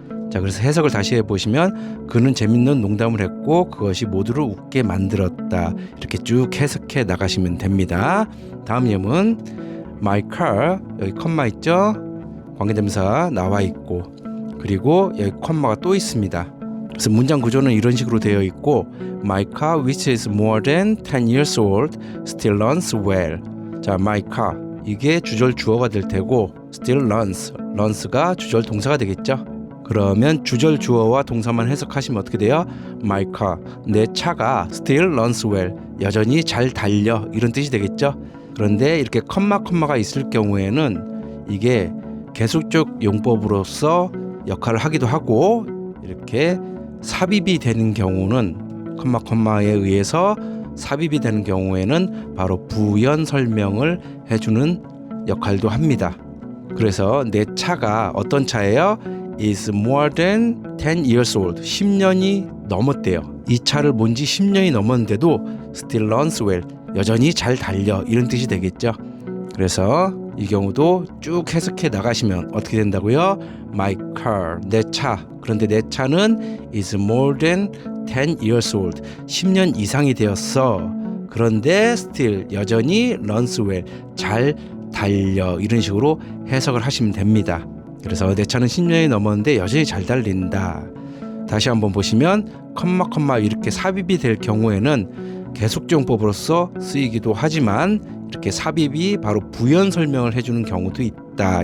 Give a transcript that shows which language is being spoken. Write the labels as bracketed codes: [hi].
[ko] 자, 그래서 해석을 다시 해보시면 그는 재밌는 농담을 했고 그것이 모두를 웃게 만들었다 이렇게 쭉 해석해 나가시면 됩니다. 다음 예문 [en] My car, [ko] 여기 컴마 있죠? 관계대명사 나와 있고 그리고 여기 컴마가 또 있습니다. 그래서 문장 구조는 이런 식으로 되어 있고 [en] My car which is more than 10 years old still runs well. [ko] 자, my car 이게 주절 주어가 될 테고 still runs가 주절 동사가 되겠죠. 그러면 주절 주어와 동사만 해석하시면 어떻게 돼요? [en] My car, [ko] 내 차가 [en] still runs well, [ko] 여전히 잘 달려 이런 뜻이 되겠죠. 그런데 이렇게 컴마가 있을 경우에는 이게 계속적 용법으로서 역할을 하기도 하고 이렇게 삽입이 되는 경우는 컴마에 의해서 삽입이 되는 경우에는 바로 부연 설명을 해주는 역할도 합니다. 그래서 내 차가 어떤 차예요? [en] is more than 10 years old. [ko] 10년이 넘었대요. 이 차를 몬 지 10년이 넘었는데도 [en] still runs well. [ko] 여전히 잘 달려 이런 뜻이 되겠죠. 그래서 이 경우도 쭉 해석해 나가시면 어떻게 된다고요? [en] My car, [ko] 내 차. 그런데 내 차는 [en] is more than 10 years old. [ko] 10년 이상이 되었어. 그런데 [en] still [ko] 여전히 [en] runs well. [ko] 잘 달려 이런 식으로 해석을 하시면 됩니다. 그래서 내 차는 10년이 넘었는데 여전히 잘 달린다. 다시 한번 보시면 컴마 이렇게 삽입이 될 경우에는 계속적용법으로서 쓰이기도 하지만 이렇게 삽입이 바로 부연 설명을 해주는 경우도 있다.